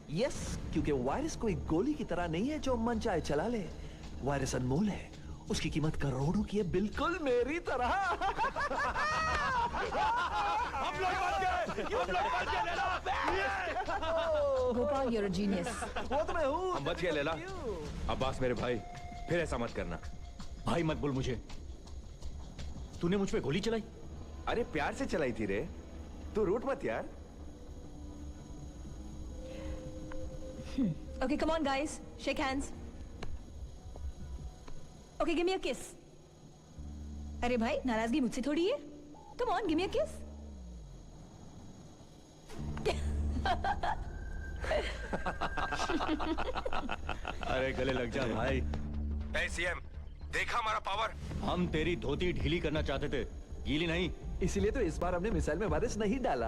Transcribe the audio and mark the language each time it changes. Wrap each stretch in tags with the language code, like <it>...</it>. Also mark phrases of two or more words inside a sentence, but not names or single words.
<hi>यस, क्योंकि वायरस कोई गोली की तरह नहीं है जो मन चाहे चला ले। वायरस अनमोल है, उसकी कीमत करोड़ों की है, बिल्कुल मेरी तरह। हम लोग बच गए। गोपाल,</hi> <en>you're a genius.</en> <hi>वो तो मैं हूँ। हम बच गए लैला। अब्बास मेरे भाई, फिर ऐसा मत करना। भाई मत बोल मुझे। तूने मुझ पे गोली चलाई? अरे प्यार से चलाई थी रे, तू रूठ मत यार।</hi> <en>Okay, come on, guys. Shake hands. Okay, give me a kiss.</en> <hi>अरे भाई, नाराजगी मुझसे थोड़ी है.</hi> <en>Come on, give me a kiss.</en> <hi>अरे गले लग जा भाई. सीएम, देखा हमारा पावर? हम तेरी धोती ढीली करना चाहते थे, गीली नहीं. इसीलिए तो इस बार हमने मिसाइल में वायरस नहीं डाला.</hi>